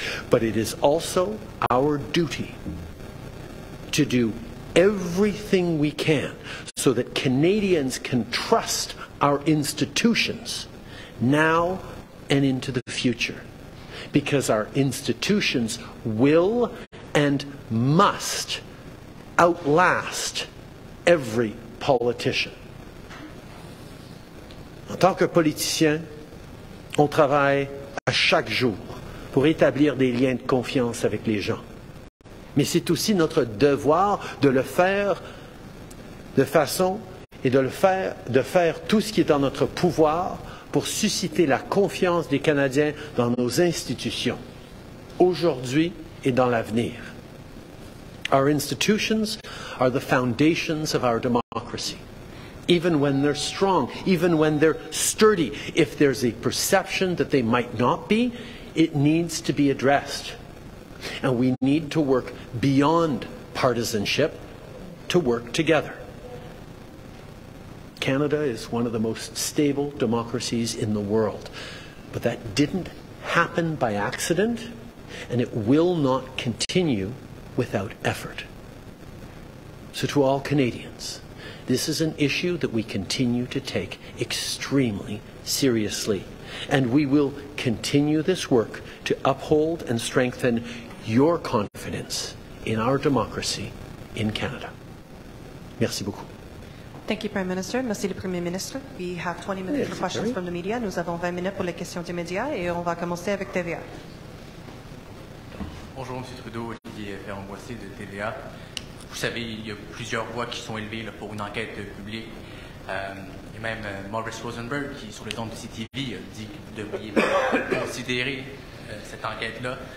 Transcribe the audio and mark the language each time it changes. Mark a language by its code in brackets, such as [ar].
[en] But it is also our duty to do everything we can so that Canadians can trust our institutions now and into the future. Because our institutions will and must outlast every politician. [fr] En tant que politicien, on travaille à chaque jour pour établir des liens de confiance avec les gens. Mais c'est aussi notre devoir de le faire de façon et de faire tout ce qui est en notre pouvoir pour susciter la confiance des Canadiens dans nos institutions, aujourd'hui et dans l'avenir. [en] Our institutions are the foundations of our democracy. Even when they're strong, even when they're sturdy, if there's a perception that they might not be, it needs to be addressed. And we need to work beyond partisanship to work together. Canada is one of the most stable democracies in the world. But that didn't happen by accident, and it will not continue without effort. So to all Canadians, this is an issue that we continue to take extremely seriously. And we will continue this work to uphold and strengthen your confidence in our democracy in Canada. [fr] Merci beaucoup. [en] Thank you, Prime Minister. [fr] Merci le Premier ministre. [en] We have 20 minutes for questions from the media. [fr] Nous avons 20 minutes pour les questions des médias et on va commencer avec TVA. Bonjour, M. Trudeau, Olivier Ferrand-Boissé de TVA. Vous savez, il y a plusieurs voix qui sont élevées là, pour une enquête publique. Et même Maurice Rosenberg, qui sur les ondes de CTV, a dit que vous devriez considérer cette enquête-là.